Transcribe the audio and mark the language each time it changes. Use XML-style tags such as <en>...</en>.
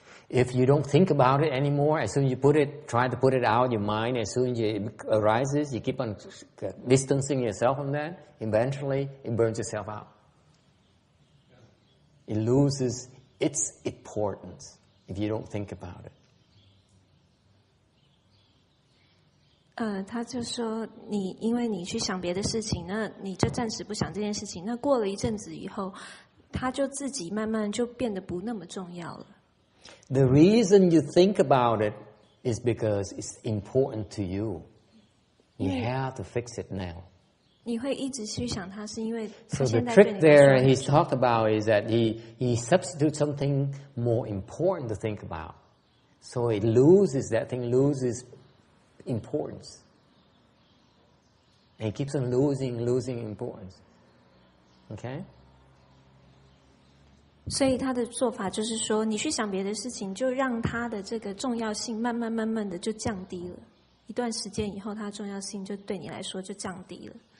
<en>If you don't think about it anymore, as soon as you try to put it out of your mind, as soon as it arises, you keep on distancing yourself from that, eventually it burns itself out. It loses its importance if you don't think about it.</en> <zh>他就说因为你去想别的事情，那你就暂时不想这件事情，那过了一阵子以后，他就自己慢慢就变得不那么重要了。</zh> <en>The reason you think about it is because it's important to you. You have to fix it now.</en> <zh>你会一直去想它，是因为</zh> <en>So the trick there he's talked about is that he substitutes something more important to think about. So that thing loses importance. And it keeps on losing importance. Okay?</en> <zh>所以他的做法就是说，你去想别的事情，就让它的这个重要性慢慢的就降低了。一段时间以后，它的重要性就对你来说就降低了。</zh>